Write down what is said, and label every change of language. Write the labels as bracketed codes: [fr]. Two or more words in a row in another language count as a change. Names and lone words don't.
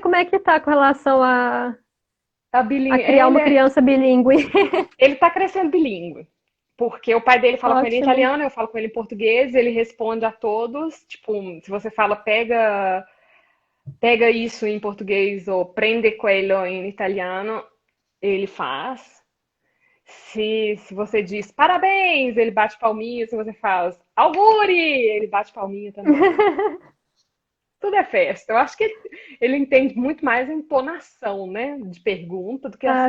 [pt] Como é que tá com relação Tá a bilíngue. criar uma criança bilíngue? Ele tá crescendo bilíngue. Porque o pai dele fala com ele em Ótimo. italiano, eu falo com ele em português, ele responde a todos. Tipo, se você fala pega isso em português ou [it] prende quello [pt] em italiano, ele faz. Se você diz parabéns, ele bate palminha. Se você faz auguri, ele bate palminha também. Tudo é festa. Eu acho que ele entende muito mais a entonação, né, de pergunta do que as